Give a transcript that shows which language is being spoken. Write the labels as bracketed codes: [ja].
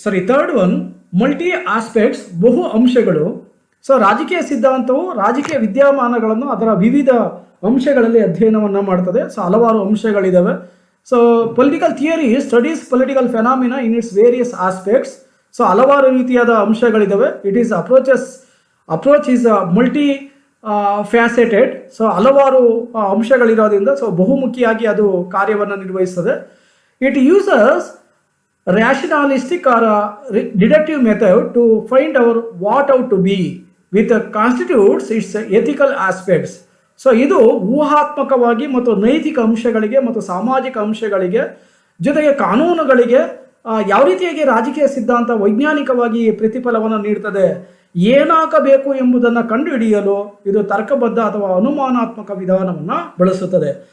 [en] Third one, multi aspects, [kn] ಬಹು ಅಂಶಗಳು. So ರಾಜಕೀಯ ಸಿದ್ಧಾಂತವು ರಾಜಕೀಯ ವಿದ್ಯಮಾನಗಳನ್ನು ಅದರ ವಿವಿಧ ಅಂಶಗಳಲ್ಲಿ ಅಧ್ಯಯನವನ್ನು ಮಾಡ್ತದೆ. ಸೊ ಹಲವಾರು ಅಂಶಗಳಿದ್ದಾವೆ. [en] So political theory studies political phenomena in its various aspects. [kn] So ಹಲವಾರು ರೀತಿಯಾದ ಅಂಶಗಳಿದ್ದಾವೆ. [en] It is approach is multi faceted. [kn] So ಹಲವಾರು ಅಂಶಗಳಿರೋದ್ರಿಂದ ಸೊ ಬಹುಮುಖಿಯಾಗಿ ಅದು ಕಾರ್ಯವನ್ನು ನಿರ್ವಹಿಸ್ತದೆ. [en] It uses rationalistic or deductive method to find our what out to be with constitutes its ethical aspects. [kn] So ಇದು ಊಹಾತ್ಮಕವಾಗಿ ಮತ್ತು ನೈತಿಕ ಅಂಶಗಳಿಗೆ ಮತ್ತು ಸಾಮಾಜಿಕ ಅಂಶಗಳಿಗೆ ಜೊತೆಗೆ ಕಾನೂನುಗಳಿಗೆ ಯಾವ ರೀತಿಯಾಗಿ ರಾಜಕೀಯ ಸಿದ್ಧಾಂತ ವೈಜ್ಞಾನಿಕವಾಗಿ ಪ್ರತಿಫಲವನ್ನು ನೀಡ್ತದೆ, ಏನಾಗಬೇಕು ಎಂಬುದನ್ನು ಕಂಡುಹಿಡಿಯಲು ಇದು ತರ್ಕಬದ್ಧ ಅಥವಾ ಅನುಮಾನಾತ್ಮಕ ವಿಧಾನವನ್ನು ಬಳಸುತ್ತದೆ.